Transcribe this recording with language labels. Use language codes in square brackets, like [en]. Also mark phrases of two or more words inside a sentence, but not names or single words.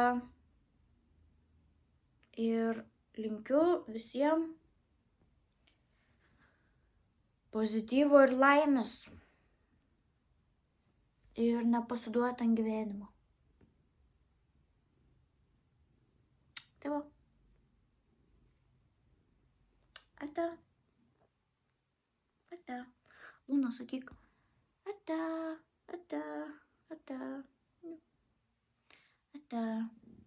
[lt] Ir linkiu visiems pozityvo ir laimės. Ir nepasiduoti ant gyvenimo. Tai va. Ate. Ate. Luna, sakyk. Ate. Ate. Ate. Ate.